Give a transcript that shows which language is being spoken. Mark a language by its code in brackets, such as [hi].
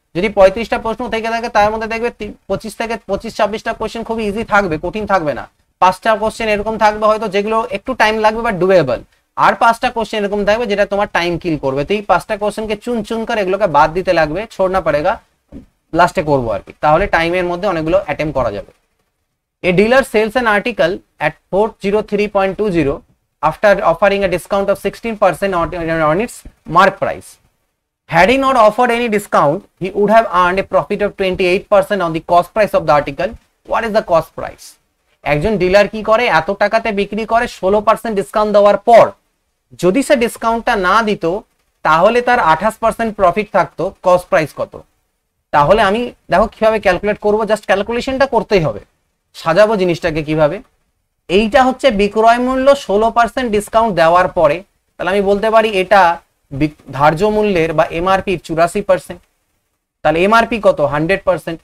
[bn] যদি 35টা প্রশ্ন থেকে থাকে তার মধ্যে দেখবে 25 থেকে 26টা কোশ্চেন খুবই ইজি থাকবে, কঠিন থাকবে না। 5টা কোশ্চেন এরকম থাকবে হয়তো যেগুলো একটু টাইম লাগবে বাট ডুয়েবল, আর 5টা কোশ্চেন এরকম থাকবে যেটা তোমার টাইম কিল করবে। তো এই 5টা কোশ্চেনকে চুন চুন করে এগুলোকে বাদ দিতে লাগবে, [hi] ছোড়না পড়েগা, [bn] লাস্টে করবো আর কি, তাহলে টাইমের মধ্যে অনেকগুলো অ্যাটেম্প করা যাবে। [en] A dealer sales an article at 403.20 after offering a discount of 16% on its mark price. Had he not offered any discount, he would have earned a profit of 28% on the cost price of the article. What is the cost price? [bn] একজন dealer কি করে, এত টাকাতে বিক্রি করে, 16% discount দেওয়ার পর যদি সে ডিসকাউন্টটা না দিত তাহলে তার 28% প্রফিট থাকতো। কস্ট প্রাইস কত? তাহলে আমি দেখো কিভাবে ক্যালকুলেট করবো, জাস্ট ক্যালকুলেশনটা করতেই হবে। সাজাবো জিনিসটাকে কিভাবে, এইটা হচ্ছে বিক্রয় মূল্য 16% ডিসকাউন্ট দেওয়ার পরে, তাহলে আমি বলতে পারি এটা ধার্য মূল্যের বা এমআরপির 84%। তাহলে এমআরপি কত? 100%।